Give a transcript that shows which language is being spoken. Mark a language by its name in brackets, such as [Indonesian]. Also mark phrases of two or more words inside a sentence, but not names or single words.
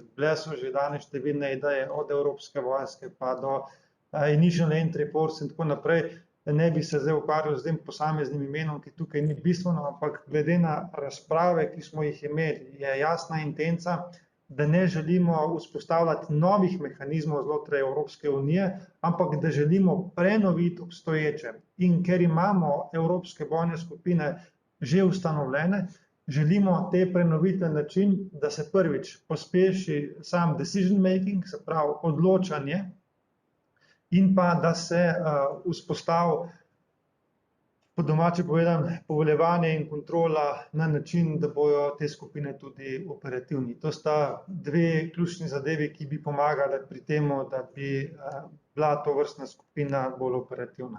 [Slovenian] Bile so že danes številne ideje, od evropske vojske pa do Initial Entry Force in tako naprej, da ne bi se zdaj ukvarjali z tem posameznim imenom, ki tukaj ni bistveno, ampak glede na razprave, ki smo jih imeli, je jasna intenca, da ne želimo vzpostavljati novih mehanizmov znotraj Evropske unije, ampak da želimo prenoviti obstoječe. In ker imamo evropske bojne skupine že ustanovljene, želimo te prenoviti na način, da se prvič pospeši sam [English] decision making, [Slovenian] se pravi odločanje, in pa da se vzpostavi, po domače povedano, poveljevanje in kontrola na način, da bojo te skupine tudi operativni. To sta dve ključni zadevi, ki bi pomagale pri tem, da bi bila tovrstna skupina bolj operativna.